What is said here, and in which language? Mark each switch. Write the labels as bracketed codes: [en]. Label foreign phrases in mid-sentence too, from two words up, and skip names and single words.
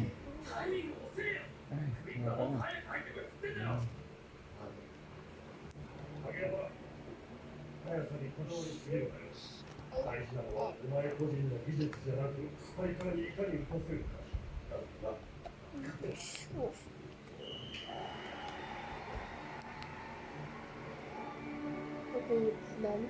[ja] タイミング遅えよ [tl] Ay, ano pa? [ja] 早く入ってくれっつってんだよ影山速さにこだわりすぎるなよ大事なのはお前個人の技術じゃなくスパイカーにいかに打たせるかだな [en] Okay, it's done.